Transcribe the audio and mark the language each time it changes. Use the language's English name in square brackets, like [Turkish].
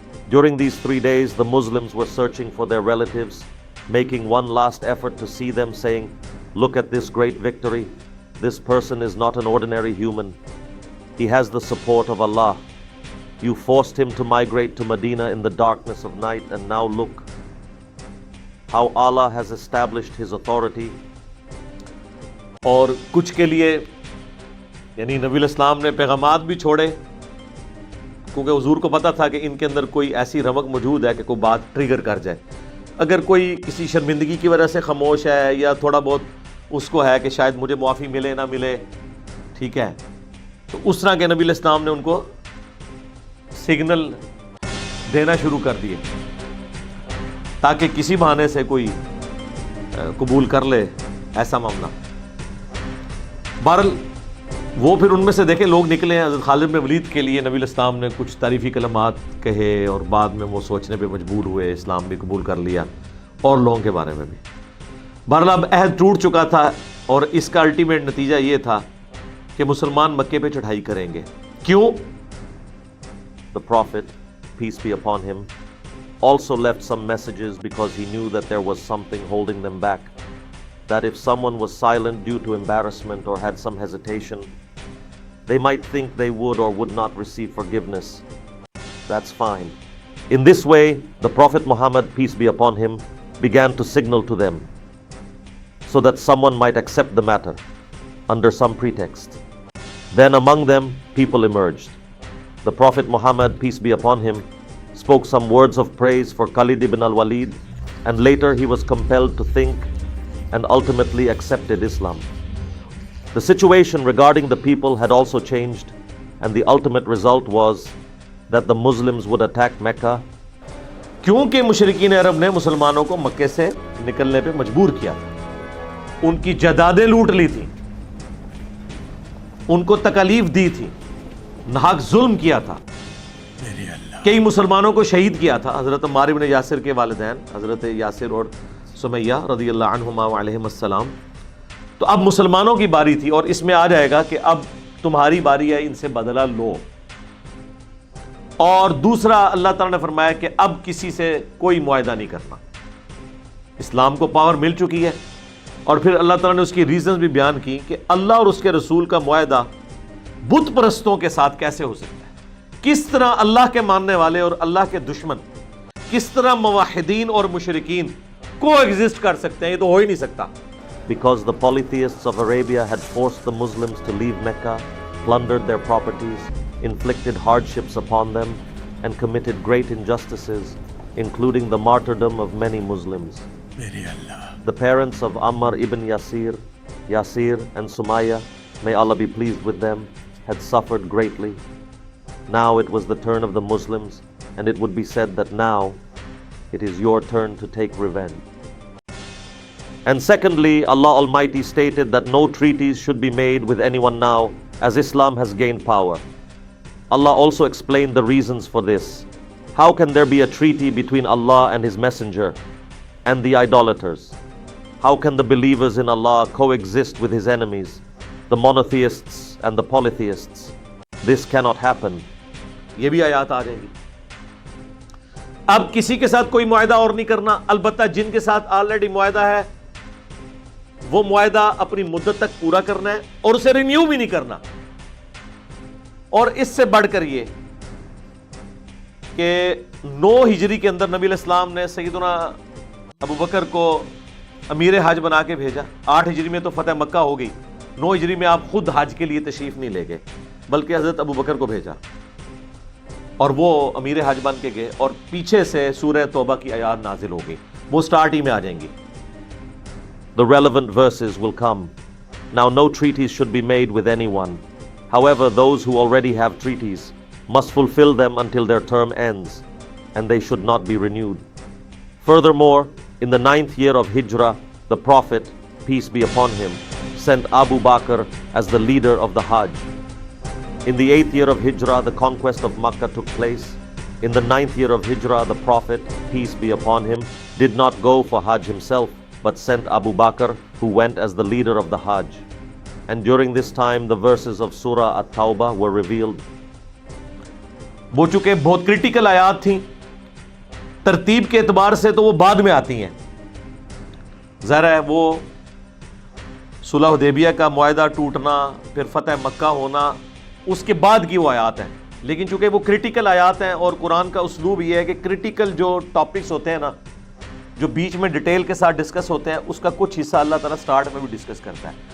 [English] During these 3 days, the Muslims were searching for their relatives, making one last effort to see them, saying, "Look at this great victory. This person is not an ordinary human. He has the support of Allah. You forced him to migrate to Medina in the darkness of night, and now look how Allah has established his authority." [Urdu] اور کچھ کے لیے یعنی نبی علیہ السلام نے پیغامات بھی چھوڑے, کیونکہ حضور کو پتا تھا کہ ان کے اندر کوئی ایسی رمق موجود ہے کہ کوئی بات ٹریگر کر جائے. اگر کوئی کسی شرمندگی کی وجہ سے خاموش ہے یا تھوڑا بہت اس کو ہے کہ شاید مجھے معافی ملے نہ ملے, ٹھیک ہے, تو اس طرح کے نبی علیہ السلام نے ان کو سگنل دینا شروع کر دیے تاکہ کسی بہانے سے کوئی قبول کر لے ایسا معاملہ. بہرحال وہ پھر ان میں سے دیکھیں لوگ نکلے ہیں. حضرت خالد بن ولید کے لیے نبی علیہ السلام نے کچھ تعریفی کلمات کہے, اور بعد میں وہ سوچنے پہ مجبور ہوئے, اسلام بھی قبول کر لیا, اور لوگوں کے بارے میں بھی. بہرحال اب عہد ٹوٹ چکا تھا, اور اس کا الٹیمیٹ نتیجہ یہ تھا کہ مسلمان مکے پہ چڑھائی کریں گے. کیوں؟ [English] The Prophet, peace be upon him, also left some messages because he knew that there was something holding them back. That if someone was silent due to embarrassment or had some hesitation, they might think they would or would not receive forgiveness. That's fine. In this way, the Prophet Muhammad, peace be upon him, began to signal to them so that someone might accept the matter under some pretext. Then among them, people emerged. The Prophet Muhammad, peace be upon him, spoke some words of praise for Khalid ibn al-Walid, and later he was compelled to think and ultimately accepted Islam. The situation regarding the people had also changed, and the ultimate result was that the Muslims would attack Mecca. [Urdu] کیونکہ مشرکین عرب نے مسلمانوں کو مکے سے نکلنے پہ مجبور کیا تھا، ان کی جائیدادیں لوٹ لی تھیں، ان کو تکالیف دی تھی، ناحق ظلم کیا تھا، کئی مسلمانوں کو شہید کیا تھا، حضرت عمار بن یاسر کے والدین حضرت یاسر اور سمیہ رضی اللہ عنہما وعلیہم السلام. تو اب مسلمانوں کی باری تھی، اور اس میں آ جائے گا کہ اب تمہاری باری ہے، ان سے بدلہ لو. اور دوسرا اللہ تعالیٰ نے فرمایا کہ اب کسی سے کوئی معاہدہ نہیں کرنا. اسلام کو پاور مل چکی ہے، اور پھر اللہ تعالیٰ نے اس کی ریزنز بھی بیان کی کہ اللہ اور اس کے رسول کا معاہدہ بت پرستوں کے ساتھ کیسے ہو سکتا ہے، کس طرح اللہ کے ماننے والے اور اللہ کے دشمن، کس طرح موحدین اور مشرکین کو ایگزسٹ کر سکتے ہیں، یہ تو ہو ہی نہیں سکتا. [English] Because the polytheists of Arabia had forced the Muslims to leave Mecca, plundered their properties, inflicted hardships upon them, and committed great injustices, including the martyrdom of many Muslims. The parents of Ammar ibn Yasir and Sumayya, may Allah be pleased with them, had suffered greatly. Now it was the turn of the Muslims, and it would be said that now it is your turn to take revenge. And secondly, Allah Almighty stated that no treaties should be made with anyone now, as Islam has gained power. Allah also explained the reasons for this. How can there be a treaty between Allah and His Messenger and the idolaters? How can the believers in Allah coexist with His enemies, the monotheists and the polytheists? This cannot happen. [Urdu] یہ بھی آیات آ جائیں گی. اب کسی کے ساتھ کوئی معاہدہ اور نہیں کرنا، البتہ جن کے ساتھ آلریڈی معاہدہ ہے وہ معاہدہ اپنی مدت تک پورا کرنا ہے اور اسے رینیو بھی نہیں کرنا. اور اس سے بڑھ کر یہ کہ 9 ہجری کے اندر نبی علیہ السلام نے سیدنا ابو بکر کو امیر حج بنا کے بھیجا. 8 ہجری میں تو فتح مکہ ہو گئی، 9 ہجری میں آپ خود حج کے لیے تشریف نہیں لے گئے بلکہ حضرت ابو بکر کو بھیجا، اور وہ امیر حج بن کے گئے، اور پیچھے سے سورہ توبہ کی آیات نازل ہو گئی، وہ سٹارٹ ہی میں آ جائیں گی. [English] The relevant verses will come. Now no treaties should be made with anyone. However, those who already have treaties must fulfill them until their term ends, and they should not be renewed. Furthermore, in the 9th year of Hijrah, the Prophet, peace be upon him, sent Abu Bakr as the leader of the Hajj. In the 8th year of Hijrah, the conquest of Makkah took place. In the 9th year of Hijrah, the Prophet, peace be upon him, did not go for Hajj himself, but sent Abu Bakr, who went as the leader of the Hajj. And during this time, the verses of Surah Tawbah were revealed. [Urdu] وہ چونکہ بہت critical آیات تھیں، ترتیب کے اعتبار سے تو وہ بعد میں آتی ہیں. ظاہر ہے وہ صلح حدیبیہ کا معاہدہ ٹوٹنا، پھر فتح مکہ ہونا، اس کے بعد کی وہ آیات ہیں. لیکن چونکہ وہ کرٹیکل آیات ہیں، اور قرآن کا اسلوب یہ ہے کہ کرٹیکل جو ٹاپکس ہوتے ہیں نا، جو بیچ میں ڈیٹیل کے ساتھ ڈسکس ہوتے ہیں، اس کا کچھ حصہ اللہ تعالیٰ سٹارٹ میں بھی ڈسکس کرتا ہے.